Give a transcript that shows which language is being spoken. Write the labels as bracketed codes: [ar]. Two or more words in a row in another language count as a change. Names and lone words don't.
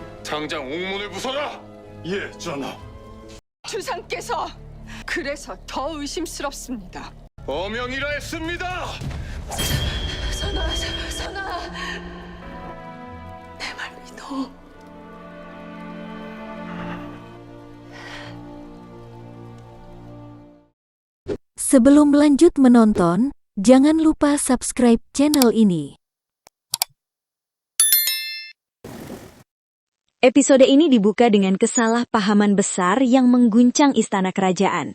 [ko] 당장 옥문을 부숴라! 예, 전하. 주상께서 그래서 더 의심스럽습니다. 어명이라 했습니다! 선아, 내 말 믿어. [id] Sebelum lanjut menonton, jangan lupa [en] subscribe channel [id] ini. Episode ini dibuka dengan kesalahpahaman besar yang mengguncang istana kerajaan.